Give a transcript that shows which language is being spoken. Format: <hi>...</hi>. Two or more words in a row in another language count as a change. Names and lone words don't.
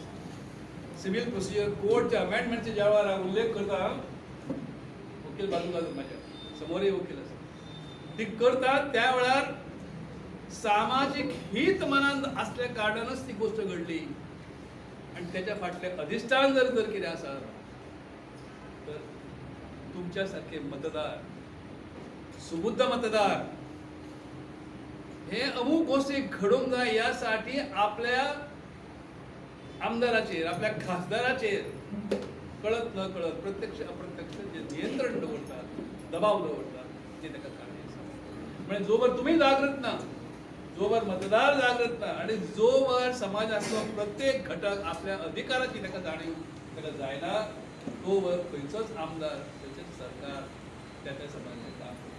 <kok>सिव्हिल प्रोसिजर कोडच्या अमेंडमेंटचे ज्या वेळार उल्लेख करता वकील बाजूला म्हाज्या समोरय वकील आसा ती करतात त्या वेळार सामाजिक हित मनात असल्या कारणानच ती गोष्ट घडली आणि त्याच्या फाटले अधिष्ठान जर कितें आसा तर तुमच्या सारखे मतदार सुबुद्ध मतदार हे अमूक गोष्टी घडूंक जाय यासाठी आपल्या आमदाराचेर आपल्या खासदाराचेर कळत न कळत प्रत्यक्ष अप्रत्यक्ष जे नियंत्रण दवरतात दबाव दवरतात ते ताका कारण आसा म्हणजे जोवर तुम्ही जागृत ना जोवर मतदार जागृत ना आणि जोवर समाजातलो प्रत्येक घटक आपल्या अधिकाराची ताका जाणीव ताका जायना तोवर खंयचोच आमदार खंयचेच सरकार त्या त्या समाजाचें काम</kok>